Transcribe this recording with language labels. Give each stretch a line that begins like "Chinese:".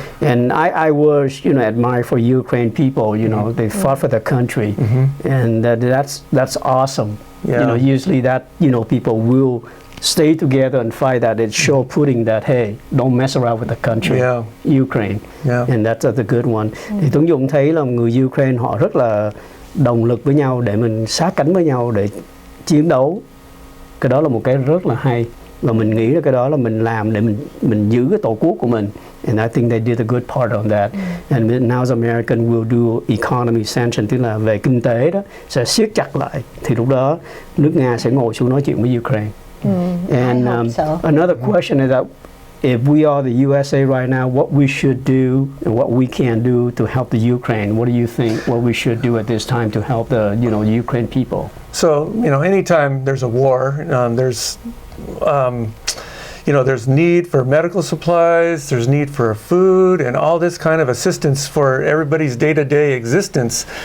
English: And I was, you know, admire for Ukraine people, you know, they fought for their country, and that's awesome. You know, usually that, you know, people will stay together and fight that. It show Putin that, hey, don't mess around with the country, Ukraine. And that's a good one.
Vietnamese: Thì Tuấn Dũng thấy là người Ukraine họ rất là đồng lực với nhau để mình sát cánh với nhau để chiến đấu. Cái đó là một cái rất là hay. Và mình nghĩ là cái đó là mình làm để mình giữ cái tổ quốc của mình.
English: And I think they did a good part on that. And now American will do economy sanction,
Vietnamese: tức là về kinh tế đó, sẽ siết chặt lại. Thì lúc đó nước Nga sẽ ngồi xuống nói chuyện với Ukraine.
English: And another question is that if we are the USA right now, what we should do and what we can do to help the Ukraine? What do you think? What we should do at this time to help the Ukraine people? So anytime there's a war, there's there's need for medical supplies, there's need for food, and all this kind of assistance for everybody's day-to-day existence.